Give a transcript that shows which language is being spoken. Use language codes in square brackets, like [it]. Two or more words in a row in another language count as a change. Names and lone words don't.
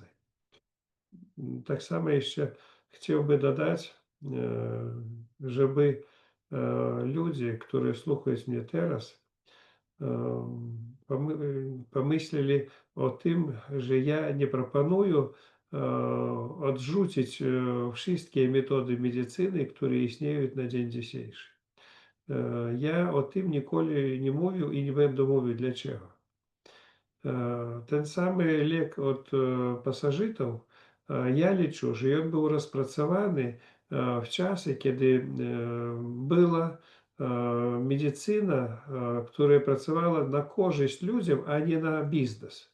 [pl] Tak samo jeszcze chciałbym dodać, żeby ludzie, którzy słuchają mnie teraz, Pomyśleli o tym, że ja nie proponuję odrzucić wszystkie metody medycyny, które istnieją na dzień dzisiejszy. Ja o tym [uk] nіколи не [pl] mówił i nie będę mówił dlaczego. Ten самий лек od pasożytów, ja liczę, że on był rozpracowany w czasie, kiedy była medycyna, która pracowała na korzyść ludziom, a nie na biznes.